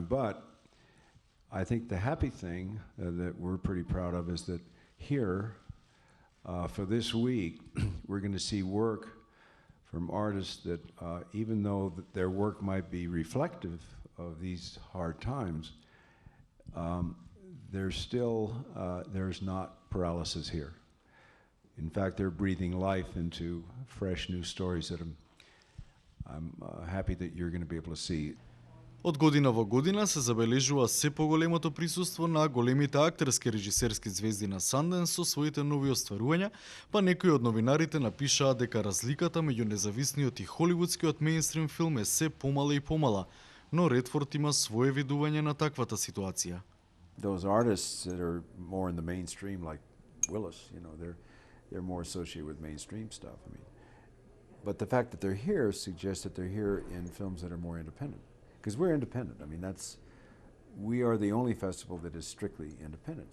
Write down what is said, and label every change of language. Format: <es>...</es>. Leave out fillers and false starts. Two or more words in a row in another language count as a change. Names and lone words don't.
<en>But I think the happy thing that we're pretty proud of is that here, for this week, we're going to see work from artists that, even though their work might be reflective of these hard times, there's not paralysis here. In fact, they're breathing life into fresh new stories that I'm happy that you're going to be able to see.</en> <mk>Од година во година се забележува се поголемото присуство на големите актерски режисерски звезди на Sundance со своите нови остварувања, па некои од новинарите напишаа дека разликата меѓу независниот и холивудскиот мејнстрим филм е се помала и помала, но Редфорд има свое видување на таквата ситуација.</mk> <en>Those artists that are more in the mainstream, like Willis, you know, they're more associated with mainstream stuff. I mean, but the fact that they're here suggests that they're here in films that are more independent. Because we're independent. I mean, we are the only festival that is strictly independent.</en>